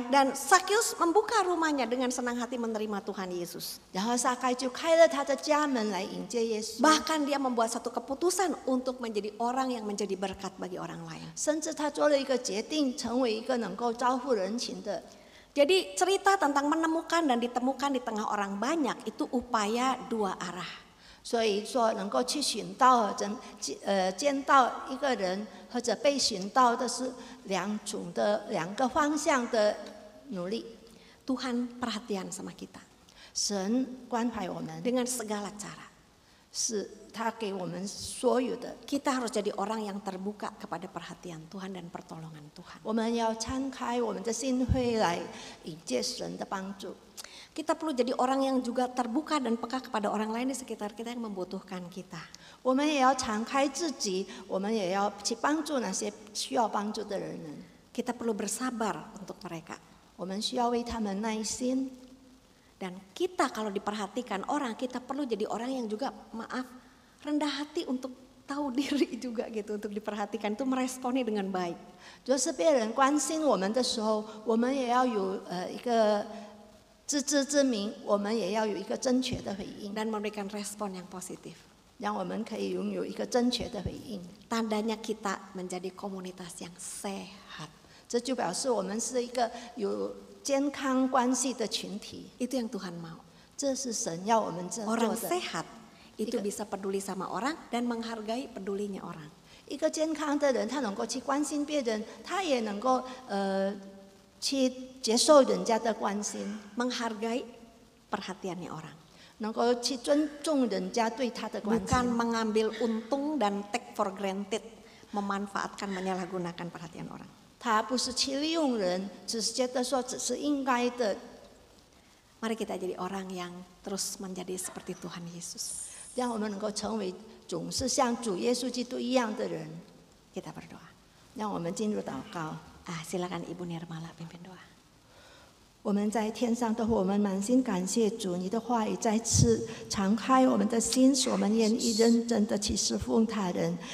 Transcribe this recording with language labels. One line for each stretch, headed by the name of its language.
Indonesian: Dan Sakius membuka rumahnya dengan senang hati menerima Tuhan Yesus.
Chinese: 然后撒该就开了他的家门来迎接耶稣，
Indonesian: Bahkan dia membuat satu keputusan untuk menjadi orang yang menjadi berkat bagi orang lain.
Chinese: 甚至他做了一个决定，成为一个能够招呼人群的。
Indonesian: Jadi cerita tentang menemukan dan ditemukan di tengah orang banyak itu upaya dua arah.
Chinese: 所以说，能够去寻到见到一个人，或者被寻到的是两个方向的努力。
Indonesian: Tuhan perhatian sama kita
Chinese: 神关怀我们，
Indonesian: dengan segala cara.
Chinese: 是他给我们所有的。
Indonesian: Kita harus jadi orang yang terbuka kepada perhatian Tuhan dan pertolongan Tuhan.
Chinese: 我们要敞开我们的心扉来迎接神的帮助。
Indonesian: Kita perlu jadi orang yang juga terbuka dan peka kepada orang lain di sekitar kita yang membutuhkan kita.
Chinese: 我们也要敞开自己，我们也要去帮助那些需要帮助的人们。
Indonesian: Kita perlu bersabar untuk mereka.
Chinese: 我们需要为他们耐心。
Indonesian: Dan kita kalau diperhatikan orang, kita perlu jadi orang yang juga rendah hati untuk tahu diri juga gitu, untuk diperhatikan itu meresponi dengan baik.
Chinese: 就是别人关心我们的时候，我们也要有一个自知之明，我们也要有一个正确的回应，
Indonesian: Dan memberikan respon yang positif.
Chinese: 让我们可以拥有一个正确的回应。
Indonesian: Tandanya kita menjadi komunitas yang sehat.
Chinese: 这就表示我们是一个有健康关系的群体，
Indonesian: Itu yang Tuhan mau.
Chinese: 这是神要我们这做
Indonesian: Orang
Chinese: 的。
Indonesian: sehat itu bisa peduli sama orang dan menghargai pedulinya orang.
Chinese: 一个健康的人，他能够去关心别人，他也能够去接受人家的关心，
Indonesian: Menghargai perhatiannya orang.
Chinese: 能够去尊重人家对他的关
Indonesian: Bukan
Chinese: 心，
Indonesian: mengambil untung dan
English: take for granted,
Indonesian: memanfaatkan, menyalahgunakan perhatian orang.
Chinese: 他不是去利用人，只是觉得说只是应该的。
Indonesian: Mari kita jadi orang yang terus menjadi seperti Tuhan Yesus.
Chinese: 让我们能够成为总是像主耶稣基督一样的人。
Indonesian: Kita berdoa.
Chinese: 让我们进入祷告。
Indonesian: Silakan Ibu Nirmala pimpin doa.
Chinese: 我们在天上的父，我们满心感谢主，你的话语再次敞开我们的心，使我们愿意认真的去侍奉他人。